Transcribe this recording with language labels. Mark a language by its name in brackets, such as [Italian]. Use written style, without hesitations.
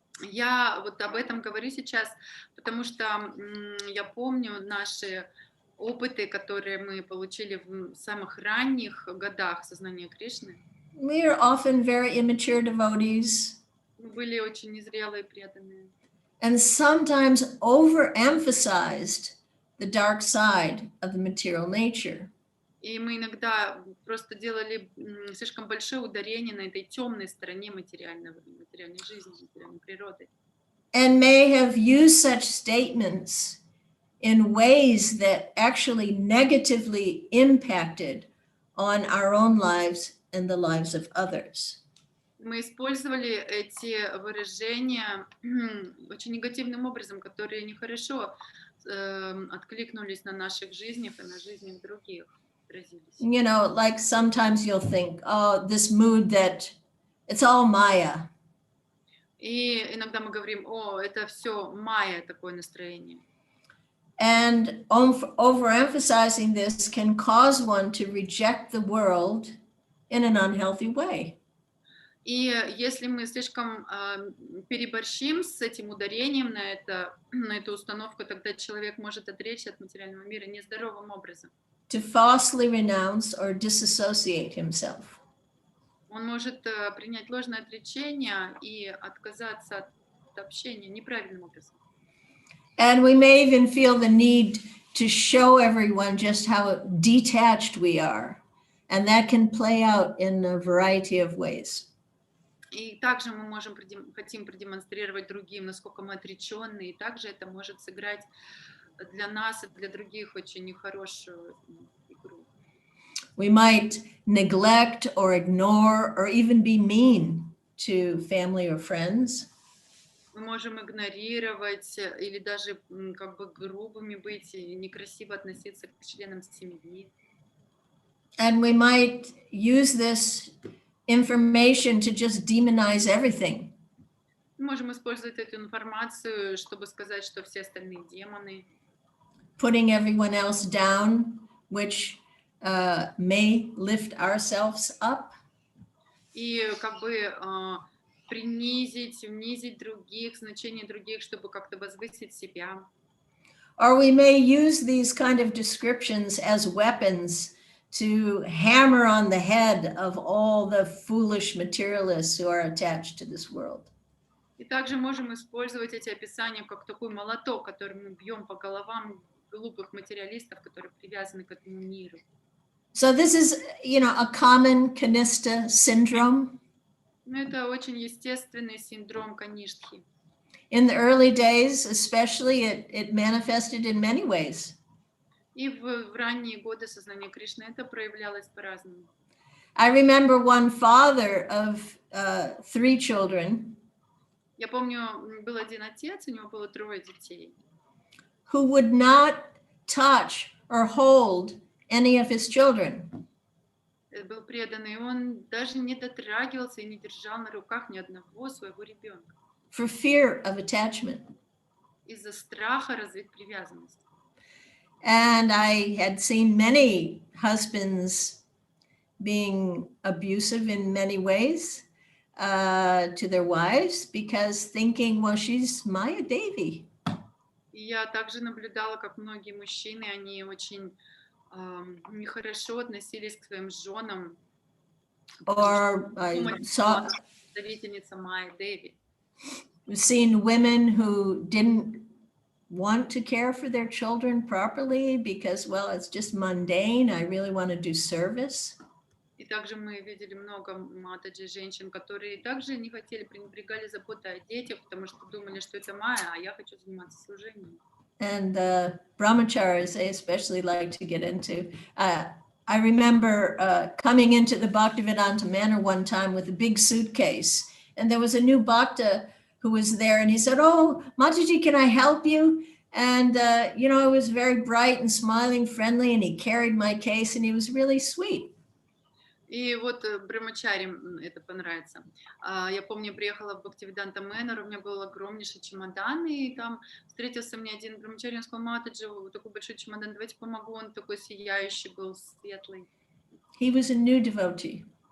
[Russian] Я вот об этом говорю сейчас, потому что я помню наши опыты, которые мы получили в самых ранних годах сознания Кришны. [English] we are often very immature devotees [Russian] Мы были очень незрелые, преданные. [English] and sometimes overemphasized the dark side of the material nature. [Russian] И мы иногда просто делали слишком большое ударение на этой темной стороне материальной жизни, материальной природы. [English] And may have used such statements in ways that actually negatively impacted on our own lives and the lives of others. [Russian] Мы использовали эти выражения очень негативным образом, которые нехорошо откликнулись на наших жизнях и на жизнях других. [English] You know, like sometimes you'll think, oh, this mood that it's all Maya. [Russian] И иногда мы говорим, о, это все майя, такое настроение. [English] And overemphasizing this can cause one to reject the world in an unhealthy way. [Russian] И если мы слишком переборщим с этим ударением на эту установку, тогда человек может отречься от материального мира нездоровым образом. [English] To falsely renounce or disassociate himself. [Russian] Он может принять ложное отречение и отказаться от общения неправильным образом. [English] And we may even feel the need to show everyone just how detached we are. And that can play out in a variety of ways. [Russian] И также мы хотим продемонстрировать другим, насколько мы отреченные, и также это может сыграть для нас и для других очень нехорошую игру. [English] We might neglect or ignore or even be mean to family or friends. [Russian] Мы можем игнорировать или даже как бы грубыми быть и некрасиво относиться к членам семьи. [English] And we might use this information to just demonize everything. [Russian] Мы можем использовать эту информацию, чтобы сказать, что все остальные демоны. [English] Putting everyone else down, which may lift ourselves up. [Russian] И как бы унизить других, значение других, чтобы как-то возвысить себя. [English] Or we may use these kind of descriptions as weapons to hammer on the head of all the foolish materialists who are attached to this world. [Russian] И также можем использовать эти описания как такой молоток, которым мы бьем по головам глупых материалистов, которые привязаны к этому миру. [English] So this is, you know, a common Kanista syndrome. [Russian] Это очень естественный синдром Каништхи. [English] In the early days, especially, it manifested in many ways. [Russian] И в ранние годы сознания Кришны это проявлялось по-разному. [English] I remember one father of 3 children. [Russian] Я помню, был один отец, у него было 3 детей. [English] Who would not touch or hold any of his children. [Russian] Был преданный, он даже не дотрагивался и не держал на руках ни одного своего ребенка. [English] For fear of attachment. [Russian] Из-за страха развить привязанность. [English] And I had seen many husbands being abusive in many ways to their wives because thinking, well, she's Maya Devi. [Russian] И я также наблюдала, как многие мужчины, они очень нехорошо относились к своим женам. [English] Or I saw [Russian] представительница Майя Деви. [English] We've seen women who didn't want to care for their children properly because, well, it's just mundane. I really want to do service. [Russian] И также мы видели много матаджи женщин, которые также не хотели, пренебрегали заботой о детях, потому что думали, что это Майя, а я хочу заниматься служением. [English] And brahmacharis, they especially like to get into I remember coming into the Bhaktivedanta Manor one time with a big suitcase, and there was a new bhakta who was there, and he said, "Oh, Mataji, can I help you?" And you know, it was very bright and smiling, friendly, and he carried my case, and he was really sweet. [Russian] И вот Брахмачарям это понравится. Я помню, я приехала в Бхактивиданта Мэннер, у меня был огромнейший чемодан, и там встретился мне один Брахмачарь, он сказал: Матаджи, такой большой чемодан, давайте помогу. Он такой сияющий был, светлый. [English] He was a new devotee.